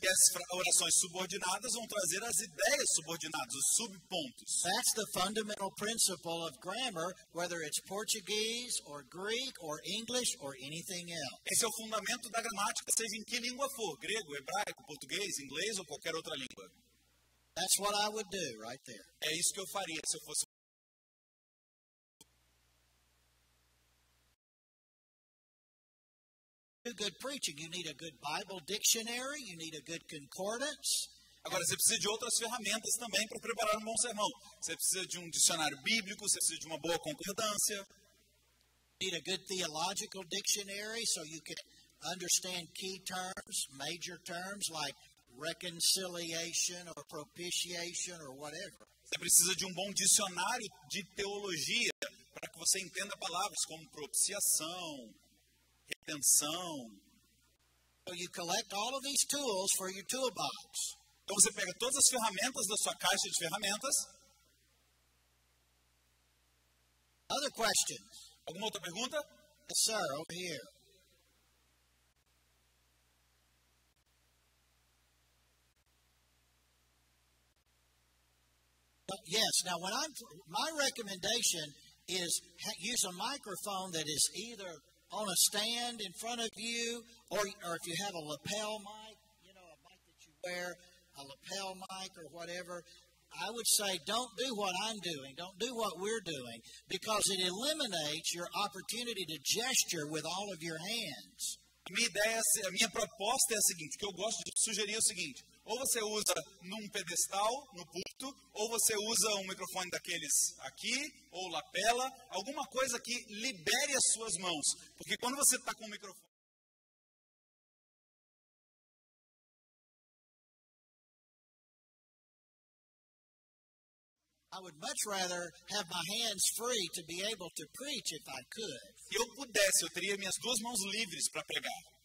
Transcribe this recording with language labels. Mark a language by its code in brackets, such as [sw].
[pt] E as orações subordinadas vão trazer as ideias subordinadas, os subpontos. [en] That's the fundamental principle of grammar, whether it's Portuguese or Greek or English or anything else. [pt] Esse é o fundamento da gramática, seja em que língua for, grego, hebraico, português, inglês ou qualquer outra língua. [en] That's what I would do right there. [pt] É isso que eu faria se eu fosse. [en] Good preaching. You need a good Bible dictionary. You need a good concordance. [pt] Agora, você precisa de outras ferramentas também para preparar um bom sermão. Você precisa de um dicionário bíblico, você precisa de uma boa concordância. [en] You need a good theological dictionary so you can understand key terms, major terms like reconciliation or propitiation or whatever. [pt] Você precisa de um bom dicionário de teologia para que você entenda palavras como propiciação, retenção. [en] So you collect all of these tools for your toolbox. [pt] Então você pega todas as ferramentas da sua caixa de ferramentas. [en] Other questions? [pt] Alguma outra pergunta? [en] Yes, sir, over here. Yes. Now, my recommendation is use a microphone that is either on a stand in front of you, or if you have a lapel mic, a mic that you wear, a lapel mic or whatever. I would say don't do what I'm doing. Don't do what we're doing, because it eliminates your opportunity to gesture with all of your hands. [pt] A minha proposta é a seguinte, que eu gosto de sugerir é o seguinte: ou você usa num pedestal, no púlpito, ou você usa um microfone daqueles aqui, ou lapela, alguma coisa que libere as suas mãos. Porque quando você está com o microfone [en] I would much rather have my hands free to be able to preach if I could. [pt] Se eu pudesse, eu teria minhas duas mãos livres para pregar.